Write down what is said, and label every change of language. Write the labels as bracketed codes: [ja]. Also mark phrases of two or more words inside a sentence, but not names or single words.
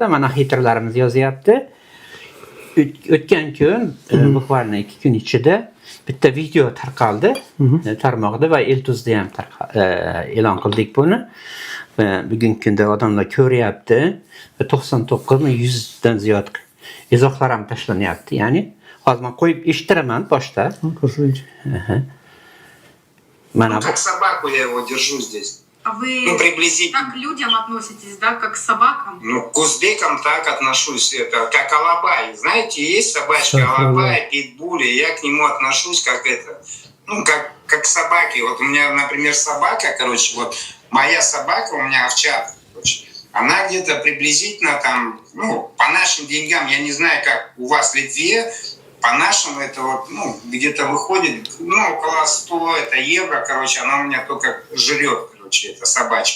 [uz] Mana xatirlarimiz yozyapti. O'tgan kun, bukvalno 2 kun ichida bitta video tarqaldi tarmoqda va Eltuzda ham e'lon qildik buni. Bugungi kunda odamlar ko'ryapti va 99 100 dan ziyod izohlar ham tashlanyapti. Ya'ni hozir men qo'yib eshittiraman boshda. Ko'rsinchi. Mana bu [ru] как собаку я его держу здесь. А вы Приблизительно. как к людям относитесь, да, как к собакам? Ну, к узбекам так отношусь, это как алабай. Знаете, есть собачка алабай, питбули, я к нему отношусь как это, ну, как к собаке. Вот у меня, например, собака, короче, вот моя собака, у меня овчарка, короче, она где-то приблизительно там, ну, по нашим деньгам, я не знаю, как у вас в Литве, по нашему это вот, ну, где-то выходит, ну, около 100 это евро, короче, она у меня только жрет, короче, это собачка.